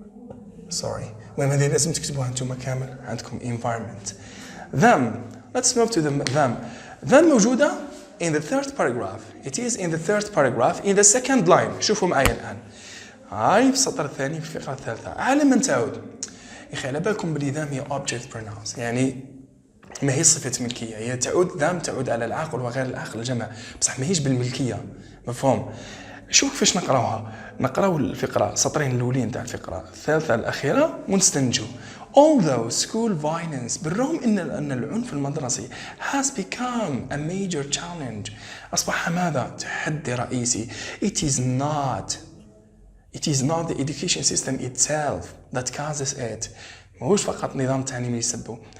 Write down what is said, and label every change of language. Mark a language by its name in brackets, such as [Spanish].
[Arabic] المهم هذه لازم تكتبوها انتم كامل عندكم environment. [English] them. Let's move to them. موجودة in the third paragraph. It is in the third paragraph in the second line. [Arabic] شوفوا معايا الآن. هاي في السطر الثاني في الفقرة الثالثة. على من تعود؟ يا أخي على بالكم بلي them هي object pronouns، يعني ما هي صفة ملكية، هي تعود them تعود على العاقل وغير العاقل الجمع، بصح ما هيش بالملكية، مفهوم؟ شوف كيفاش نقراو الفقرة، سطرين الأولين تاع الفقرة الثالثة الأخيرة ونستنتجوا. [English] although school violence، [Arabic] بالرغم أن العنف المدرسي [English] has become a major challenge، [Arabic] أصبح ماذا؟ تحدي رئيسي. [English] it is not the education system itself that causes it، [Arabic] ماهوش فقط نظام تعليمي يسبب.